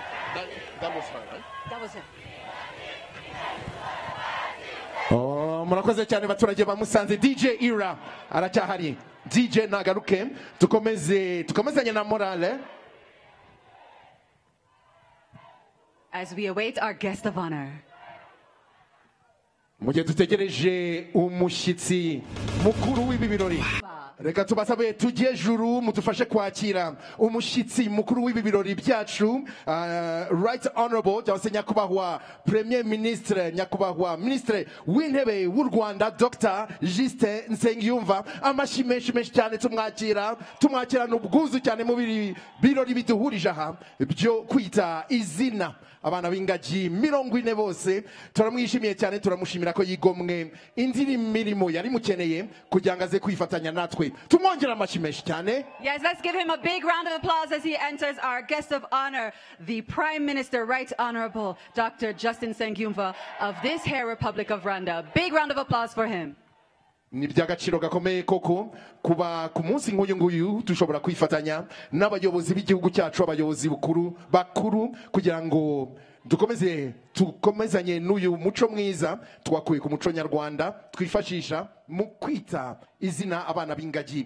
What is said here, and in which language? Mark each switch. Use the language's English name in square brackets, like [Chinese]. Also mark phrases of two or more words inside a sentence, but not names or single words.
[English] That was her, right? That was him. [Kinyarwanda] Oh, murakoze cyane baturage bamusanze. DJ Ira aracyahari. DJ nagaruke tukomezanye na morale. [English] As we await our guest of honor. [Kinyarwanda] Mu gihe dutegereje umushyitsi mukuru w'ibi birori, reka tubasabe tujye juru mudufashe kwakira umushyitsi mukuru w'ibi birori byacu, [English] right honorable [Kinyarwanda] cyangwa se nyakubahwa [French] premier ministre, [Kinyarwanda] nyakubahwa ministre w'intebe w'u Rwanda Dr Justin Nsengiyumva. Amashyi menshi cyane tumwakirana ubwuzu cyane mu birori biduhurije aha byo kwita izina abana b'ingagi 40 bose. Turamwishimiye cyane, turamushimira ko yigomwe indi mirimo yari mukeneye kugira ngo aze kwifatanya natwe. Tumwongera amashyi menshi cyane. [English] Yes, let's give him a big round of applause as he enters our guest of honor, the Prime Minister, Right Honorable Dr. Justin Nsengiyumva of this Hair Republic of Rwanda. Big round of applause for him. [Kinyarwanda] Ni by'agaciro gakomeye koko kuba ku munsi nk'uyu nguyu dushobora kwifatanya n'abayobozi b'igihugu cyacu, abayobozi bakuru kugira ngo tukomezanye n'uyu muco mwiza twakuye ku muco nyarwanda twifashisha mu kwita izina abana b'ingagi.